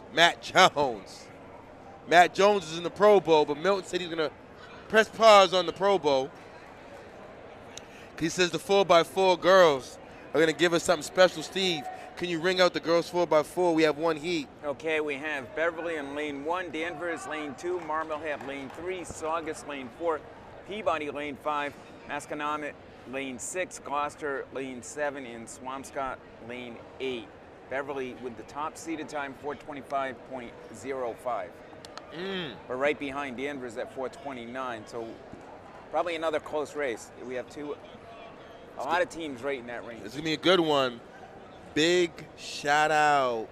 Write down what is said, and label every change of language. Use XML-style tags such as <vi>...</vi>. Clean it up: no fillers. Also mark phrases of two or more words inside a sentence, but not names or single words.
<en>Matt Jones is in the Pro Bowl, but Milton said he's going to press pause on the Pro Bowl. He says the 4x4 girls are going to give us something special. Steve, can you ring out the girls 4x4? We have one heat. Okay, we have Beverly in lane 1, Danvers lane 2, Marblehead lane 3, Saugus lane 4, Peabody lane 5, Masconomet lane 6, Gloucester lane 7, and Swampscott lane 8. Beverly with the top seeded time, 4:25.05. We're right behind Danvers at 4:29, so probably another close race. We have a lot of teams right in that range. It's going to be a good one. Big shout out.</en>